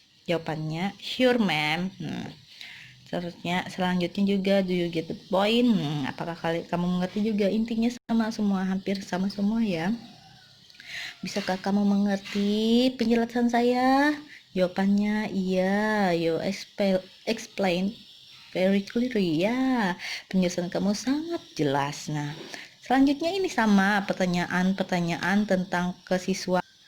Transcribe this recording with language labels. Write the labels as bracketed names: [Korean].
[Indonesian] Jawabannya [English] sure ma'am. [Indonesian] Selanjutnya juga [English] do you get the point. [Indonesian] Apakah kamu mengerti juga, intinya sama semua, hampir sama semua ya. Bisakah kamu mengerti penjelasan saya? Jawabannya iya. [English] You explain very clearly. [Indonesian] Ya, penjelasan kamu sangat jelas. Nah, selanjutnya ini sama pertanyaan tentang kesiswaan.